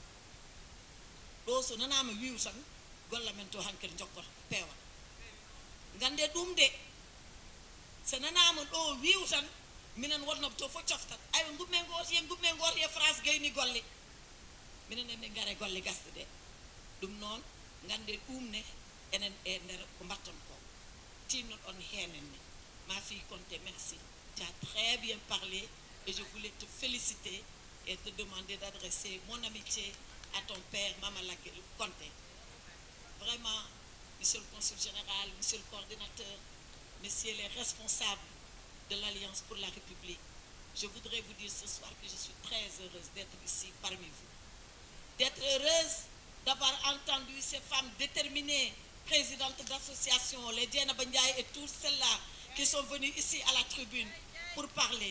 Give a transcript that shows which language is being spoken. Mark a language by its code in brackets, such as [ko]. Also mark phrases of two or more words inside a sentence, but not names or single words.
[ff] ɗo so nanama wiiw tan golla men to hankkadi jokkoto peewa gande ɗum de so nanama ɗo wiiw tan minen wonnoɓe to fof coftat aywa gumme goto e France gayni golle minen emin gaare golle gasɗe ɗe ɗum noon gande ɗum ne enen e nder ko mbatton ko tinno on henenne [fr] ma fille Conté merci tu as très bien parlé et je voulais te féliciter et te demander d'adresser mon amitié à ton père Mamadou Conté vraiment monsieur le consul général monsieur le coordinateur messieurs les responsables de l'Alliance pour la République je voudrais vous dire ce soir que je suis très heureuse d'être ici parmi vous d'être heureuse d'avoir entendu ces femmes déterminées présidentes d'associations, les Diana Bandiaï et tous celles-là qui sont venus ici à la tribune pour parler.